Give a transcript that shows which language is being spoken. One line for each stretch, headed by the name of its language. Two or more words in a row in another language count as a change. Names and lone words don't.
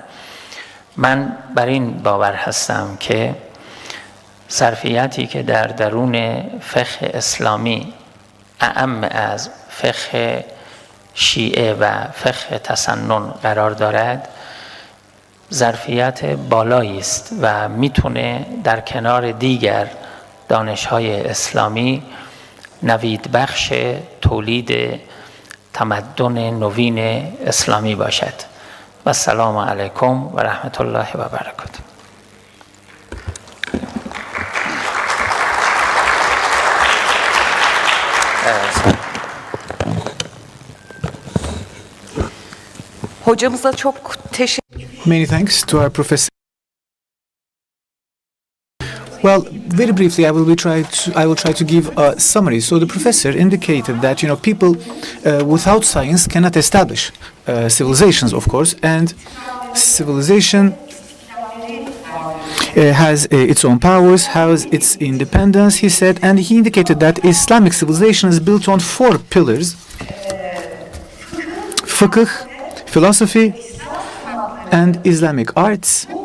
Persian: من بر این باور هستم که ظرفیتی که در درون فقه اسلامی اعم از فقه شیعه و فقه تسنن قرار دارد، ظرفیت بالایی است و میتونه در کنار دیگر دانش‌های اسلامی نوید بخش تولید تمدن نوین اسلامی باشد.
Arabic: و السلام علیکم و رحمت الله و برکاته.
Turkish: Hocamıza çok teşekkür.
English: Many thanks to our professor. Well, very briefly, I will try to give a summary. So the professor indicated that people without science cannot establish civilizations, of course, and civilization has its own powers, has its independence, he said, and he indicated that Islamic civilization is built on 4 pillars: fiqh, philosophy, and Islamic arts.